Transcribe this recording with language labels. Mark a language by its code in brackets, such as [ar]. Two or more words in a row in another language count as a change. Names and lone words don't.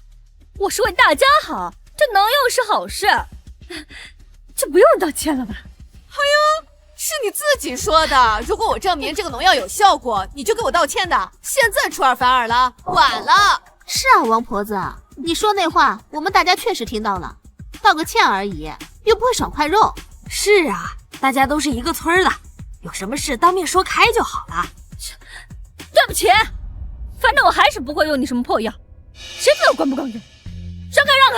[zh] 我是為大家好，這能用是好事，就不用道歉了吧？哎呦，是你自己說的。如果我證明這個農藥有效果，你就給我道歉的。現在出爾反爾了，晚了。是啊，王婆子，你說那話我們大家確實聽到了，道個歉而已，又不會少塊肉。是啊，大家都是一個村的，有什麼事當面說開就好了。對不起，反正我還是不會用你什麼破藥，誰知道管不管用？讓開讓開！